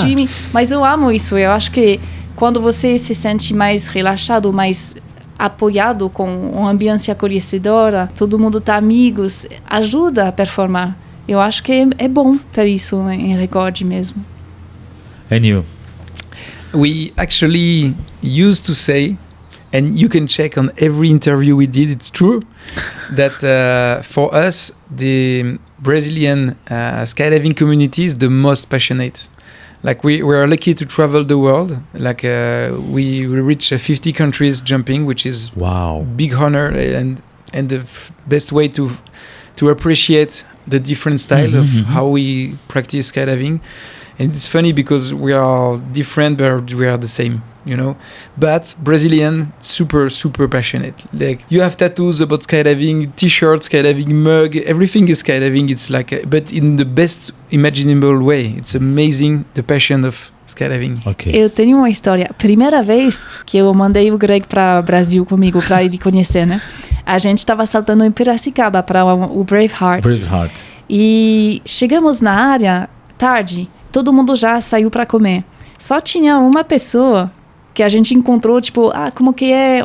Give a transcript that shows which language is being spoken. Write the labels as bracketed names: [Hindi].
[Portuguese] time. Mas eu amo isso. Eu acho que quando você se sente mais relaxado, mais apoiado com uma ambiência acolhedora, todo mundo tá amigos, ajuda a performar. Eu acho que é bom ter isso em recorde mesmo. [English] And you? We actually used to say, and you can check on every interview we did, it's true, that for us, the Brazilian skydiving community is the most passionate. Like we are lucky to travel the world. Like we reach 50 countries jumping, which is big honor and the best way to appreciate the different style of how we practice skydiving. And it's funny because we are different, but we are the same, you know. But Brazilian, super, super passionate. Like you have tattoos about skydiving, t-shirts, skydiving mug, everything is skydiving. It's like, but in the best imaginable way. It's amazing the passion of skydiving. Okay. [Portuguese] Eu tenho uma história. Primeira vez que eu mandei o Greg para Brasil comigo para ele conhecer, né? A gente estava saltando em Piracicaba para o Braveheart. E chegamos na área tarde. Todo mundo já saiu para comer. Só tinha uma pessoa que a gente encontrou, tipo, como que é?